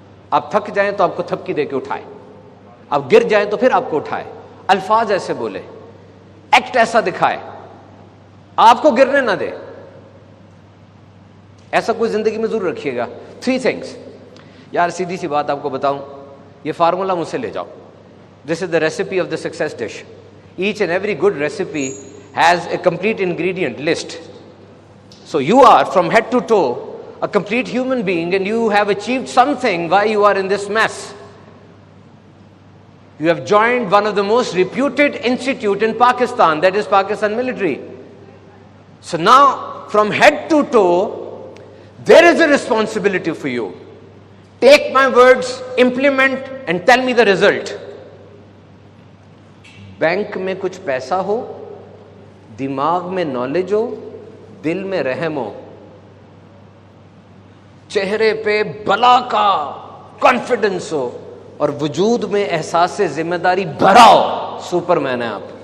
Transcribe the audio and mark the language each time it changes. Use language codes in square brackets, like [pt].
[ur] آپ تھک جائیں تو آپ کو تھپکی دے کے اٹھائے، آپ گر جائیں تو پھر آپ کو اٹھائے، الفاظ ایسے بولے، ایکٹ ایسا دکھائے، آپ کو گرنے نہ دے. ایسا کوئی زندگی میں ضرور رکھیے گا. [en] 3 things. [ur] یار سیدھی سی بات آپ کو بتاؤں، یہ فارمولا مجھ سے لے جاؤ. [en] This is the recipe of the success dish. Each and every good recipe has a complete ingredient list. So you are from head to toe a complete human being, and you have achieved something why you are in this mess. You have joined one of the most reputed institute in Pakistan, that is Pakistan military. So now from head to toe there is a responsibility for you. Take my words, implement and tell me the result. [ur] Bank میں کچھ پیسہ ہو، دماغ میں knowledge ہو، دل میں رحم ہو، چہرے پہ بلا کا کانفیڈنس ہو، اور وجود میں احساس ذمہ داری بھرا ہو، سپر مین ہے آپ.